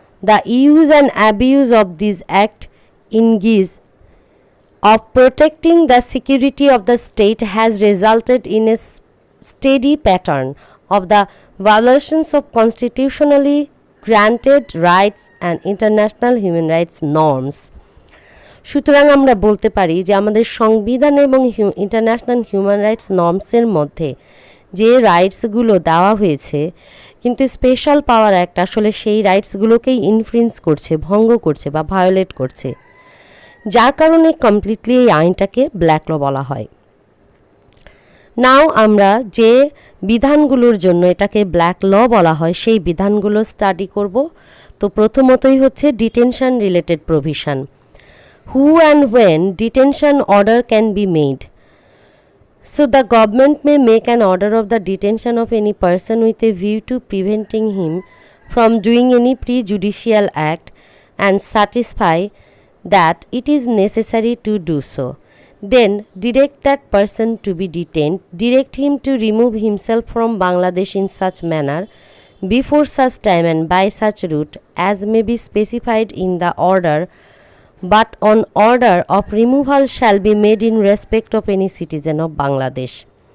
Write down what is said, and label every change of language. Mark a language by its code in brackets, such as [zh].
[en] The use and abuse of this act in guise of protecting the security of the state has resulted in a steady pattern of the violations of constitutionally granted rights and international human rights norms. [bn] সুতরাং আমরা বলতে পারি যে আমাদের সংবিধান এবং international human rights নর্মসের মধ্যে যে রাইটসগুলো দেওয়া হয়েছে, কিন্তু স্পেশাল পাওয়ার অ্যাক্ট আসলে সেই রাইটসগুলোকেই ইনফ্রিঞ্জ করছে, ভঙ্গ করছে বা ভায়োলেট করছে, যার কারণে কমপ্লিটলি এই আইনটাকে ব্ল্যাক ল বলা হয়। নাও আমরা যে বিধানগুলোর জন্য এটাকে ব্ল্যাক ল বলা হয় সেই বিধানগুলো স্টাডি করব। তো প্রথমতই হচ্ছে detention related provision. [en] Who and when detention order can be made. So the government may make an order of the detention of any person with a view to preventing him from doing any prejudicial act and satisfy that it is necessary to do so. Then direct that person to be detained, direct him to remove himself from Bangladesh in such manner, before such time and by such route as may be specified in the order, but on order of removal shall be made in respect of any citizen of Bangladesh.